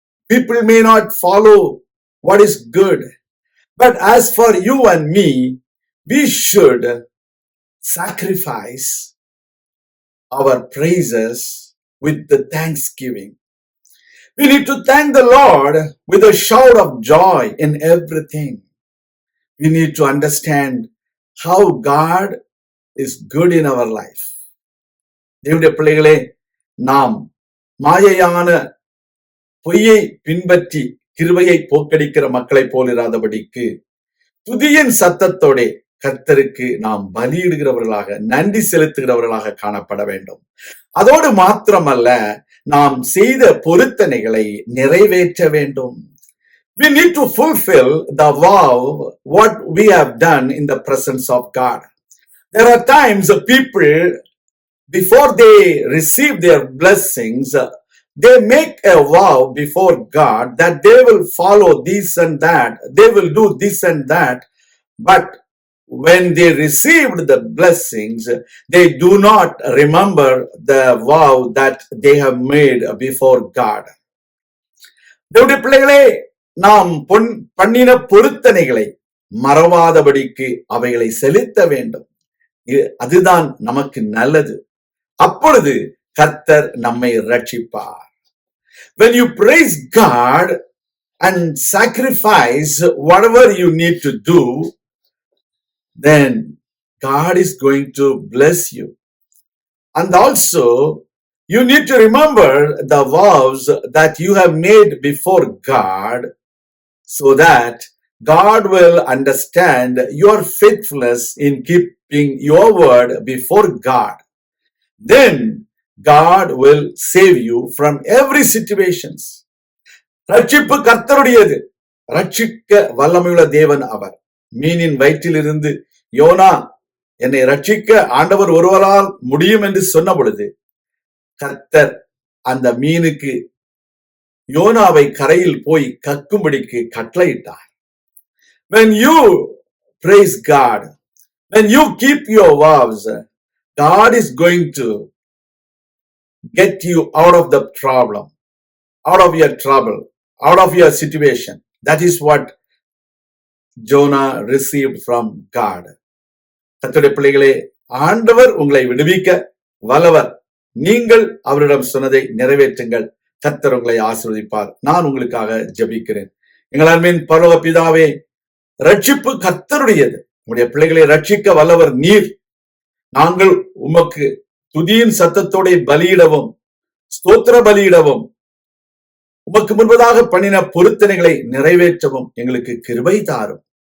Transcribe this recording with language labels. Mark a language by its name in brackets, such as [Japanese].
[English] People may not follow what is good. But as for you and me, we should sacrifice our praises with the thanksgiving. We need to thank the Lord with a shout of joy in everything. We need to understand how God is good in our life. [Tamil] தேவனுடைய பிள்ளைகளே, நாம் மாயையான பொய்யை பின்பற்றி கிருபையை போக்கடிக்கிற மக்களை போலிராதபடிக்கு துதியின் சத்தத்தோட கர்த்தருக்கு நாம் பலியிடுகிறவர்களாக, நன்றி செலுத்துகிறவர்களாக காணப்பட வேண்டும். அதோடு மாத்திரமல்ல, நாம் செய்த பொருத்தனைகளை நிறைவேற்ற வேண்டும். [English] We need to fulfill the vow what we have done in the presence of God. There are times people, before they receive their blessings, they make a vow before God that they will follow this and that, they will do this and that. But when they received the blessings, they do not remember the vow that they have made before God. [Tamil] தேவனுடைய பிள்ளைகளே, நாம் பண்ணின பொருத்தனைகளை மறவாதபடிக்கு அவைகளை செலுத்த வேண்டும். அதுதான் நமக்கு நல்லது. அப்பொழுது கர்த்தர் நம்மை ரட்சிப்பார். [English] When you praise God and sacrifice whatever you need to do, then God is going to bless you. And also, you need to remember the vows that you have made before God, so that God will understand your faithfulness in keeping your word before God. Then God will save you from every situations. [Tamil] ரட்சிப்பு கர்த்தருடையது. ரட்சிக்க வல்லமையுள்ள தேவன் அவர். மீனின் வயிற்றிலிருந்து YONO, என்னை ரட்சிக்க ஆண்டவர் ஒருவரால் முடியும் என்று சொன்ன பொழுது கர்த்தர் அந்த மீனுக்கு யோனாவை கரையில் போய் கக்கும்படிக்கு கட்டளையிட்டார். [English] When you praise God, when you keep your vows, God is going to get you out of the problem, out of your trouble, out of your situation. That is what Jonah received from God. [Tamil] கர்த்தருடைய பிள்ளைகளே, ஆண்டவர் உங்களை விடுவிக்க வல்லவர். நீங்கள் அவரிடம் சொன்னதை நிறைவேற்றுங்கள். கர்த்தர் உங்களை ஆசீர்வதிப்பார். நான் உங்களுக்காக ஜெபிக்கிறேன். எங்கள் அன்பின் பரலோக பிதாவே, ரட்சிப்பு கர்த்தருடையது. உங்களுடைய பிள்ளைகளை ரட்சிக்க வல்லவர் நீர். நாங்கள் உமக்கு துதியின் சத்தத்தோட பலியிடவும், ஸ்தோத்திர பலியிடவும், உமக்கு முன்பதாக பண்ணின பொருத்தனைகளை நிறைவேற்றவும் எங்களுக்கு கிருபை தாரும்.